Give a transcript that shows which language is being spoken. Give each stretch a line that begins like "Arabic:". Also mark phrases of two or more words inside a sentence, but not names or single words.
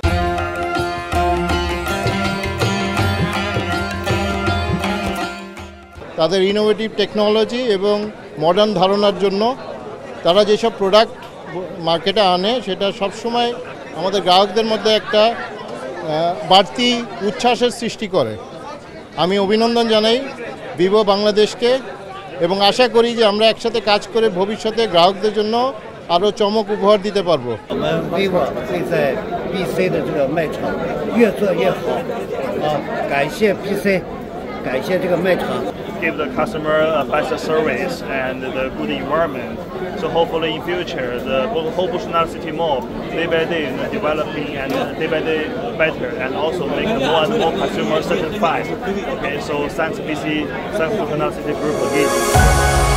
Bangla: তাদের
English: innovative technology
Bangla: এবং মডার্ন ধারণার জন্য তারা যেসব প্রোডাক্ট মার্কেটে আনে সেটা সবসময় আমাদের গ্রাহকদের মধ্যে একটা বাড়তি উচ্ছ্বাসের সৃষ্টি করে। আমি অভিনন্দন জানাই ভিভো বাংলাদেশকে এবং আশা করি যে আমরা একসাথে কাজ করে ভবিষ্যতে গ্রাহকদের জন্য আরও চমক উপহার দিতে পারবো।
Chinese: vivo 会在 BC 的这个卖场越做越好感谢 BC 感谢这个卖场
English: give the customer a better service and the good environment. So hopefully in future the whole Boston City Mall day by day developing and day by day better, and also make more and more consumer certified. Okay, so thanks BC, thanks Boston City Group again.